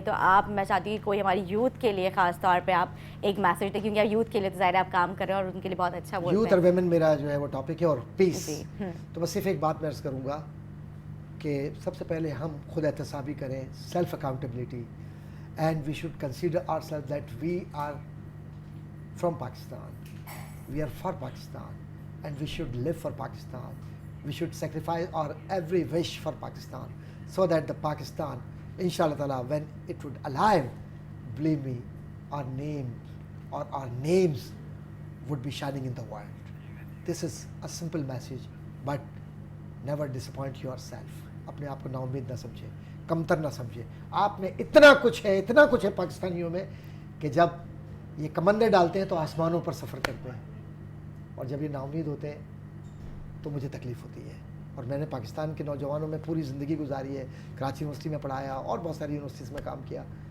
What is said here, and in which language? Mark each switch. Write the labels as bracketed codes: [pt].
[ur] تو میں چاہتی ہوں کہ کوئی ہماری یوتھ کے لیے خاص طور پہ آپ ایک میسیج دیں، کیونکہ یوتھ کے لیے تو ظاہر آپ کام کر رہے ہیں اور ان کے لیے بہت اچھا بولتے ہیں. یوتھ اور ویمن میرا جو ہے وہ ٹاپک ہے، اور پیس. تو بس صرف ایک بات میں عرض کروں گا کہ سب سے پہلے ہم خود احتسابی کریں، self accountability. [en] And we should consider ourselves that we are from Pakistan, we are for Pakistan, and we should live for Pakistan. We should sacrifice our every wish for Pakistan, so that the Pakistan, inshallah ta'ala, when it would alive, believe me, our name or our names would be shining in the world. This is a simple message, but never disappoint yourself. [ur] اپنے آپ کو نا امید نہ سمجھے، کمتر نہ سمجھے. آپ میں اتنا کچھ ہے پاکستانیوں میں کہ جب یہ کمندے ڈالتے ہیں تو آسمانوں پر سفر کرتے ہیں، اور جب یہ نا امید ہوتے ہیں تو مجھے تکلیف ہوتی ہے. اور میں نے پاکستان کے نوجوانوں میں پوری زندگی گزاری ہے. کراچی یونیورسٹی میں پڑھایا اور بہت ساری یونیورسٹیز میں کام کیا.